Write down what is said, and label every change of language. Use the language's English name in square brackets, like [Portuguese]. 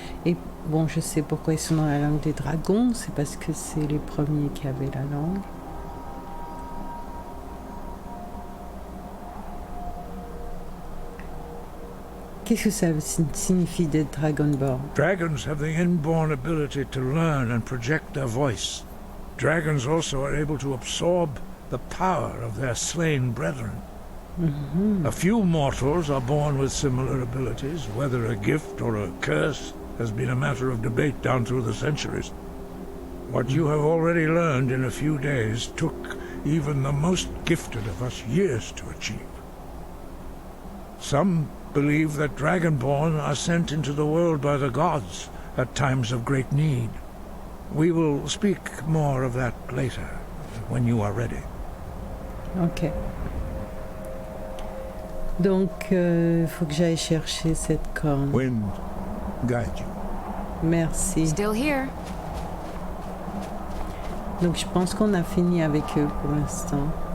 [French] Et bon, je sais pourquoi ils sont dans la langue des dragons. C'est parce que c'est les premiers qui avaient la langue. Qu'est-ce que ça signifie d'être Dragonborn? [English] Dragons have the inborn ability to learn and project their voice. Dragons also are able to absorb the power of their slain brethren. A few mortals are born with similar abilities. Whether a gift or a curse has been a matter of debate down through the centuries. What you have already learned in a few days took even the most gifted of us years to achieve. Some believe that Dragonborn are sent into the world by the gods at times of great need. We will speak more of that later, when you are ready. [French] Ok. Donc, faut que j'aille chercher cette corne. [English] Wind, guide you. [French] Merci. [English] Still here. [French] Donc, je pense qu'on a fini avec eux pour l'instant.